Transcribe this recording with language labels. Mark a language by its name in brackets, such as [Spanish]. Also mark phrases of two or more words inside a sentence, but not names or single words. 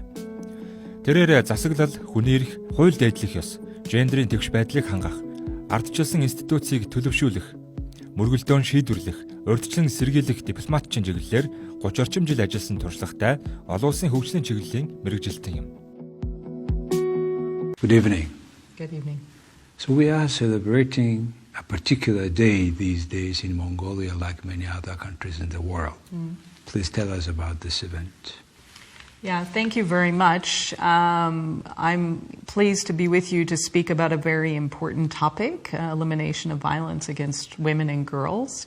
[Mongolian] Тэрээр засаглал, хүний эрх, хууль дээдлэх ёс, жендэрийн тэгш байдлыг хангах, ардчилсан институцийг төлөвшүүлэх, мөргөлдөөн шийдвэрлэх, урьдчилан сэргийлэх дипломатчин чиглэлээр 30 орчим жил ажилласан туршлагатай олон улсын хөгжлийн чиглэлийн мэргэжилтэн юм. [English] Good evening. Good evening. So we are celebrating a particular day these days in Mongolia like many other countries in the world. Please tell us about this event. Yeah, thank you very much. I'm pleased to be with you to speak about a very important topic, elimination of violence against women and girls.